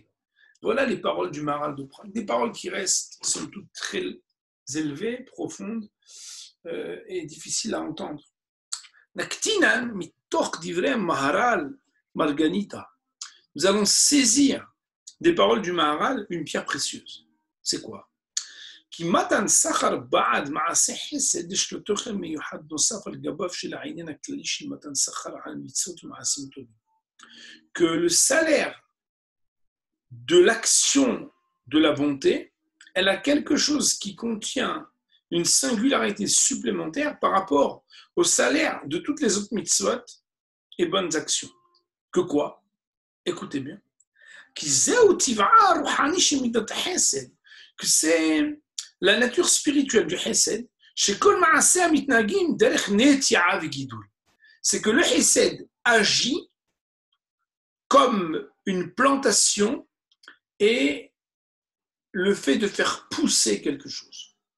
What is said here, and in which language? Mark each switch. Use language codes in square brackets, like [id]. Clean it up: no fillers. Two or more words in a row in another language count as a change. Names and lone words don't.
[fr] Voilà les paroles du Maharal de Prague, des paroles qui restent, somme toute, très élevées, profondes, et difficile à entendre. [he] נקטינן מתוך דברי מהר"ל מרגניתא. [fr] Nous allons saisir des paroles du Maharal une pierre précieuse. C'est quoi? [he] כי מתן סחר בעד מעשה חסד יש לו תוכן מיוחד נוסף על גביו של העניין הכללי של מתן סחר על מצוות ומעשים טובים. [fr] Que le salaire de l'action de la bonté, elle a quelque chose qui contient une singularité supplémentaire par rapport au salaire de toutes les autres mitzvot et bonnes actions. Que quoi? Écoutez bien. [he] כי זהו טבעה הרוחני של מידת החסד. [fr] Que c'est la nature spirituelle du Hesed, c'est que le Hesed agit comme une plantation et le fait de faire pousser quelque chose.